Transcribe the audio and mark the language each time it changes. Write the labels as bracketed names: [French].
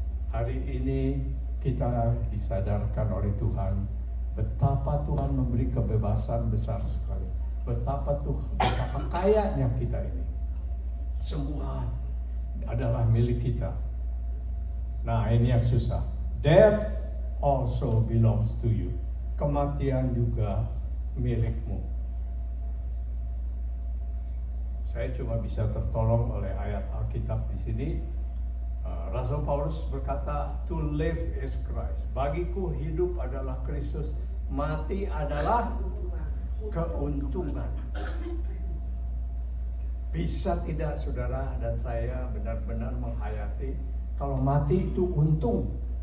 [Indonesian] Hari ini kita disadarkan oleh Tuhan betapa Tuhan memberi kebebasan besar sekali. Betapa kayanya kita ini. Semua adalah milik kita. Nah, ini yang susah. [English] Death also belongs to you. [Indonesian] Kematian juga milikmu. Saya cuma bisa tertolong oleh ayat Alkitab di sini. Rasul Paulus berkata, [English] to live is Christ. [Indonesian] Bagiku hidup adalah Kristus, mati adalah keuntungan. Bisa tidak saudara dan saya benar-benar menghayati kalau mati itu untung.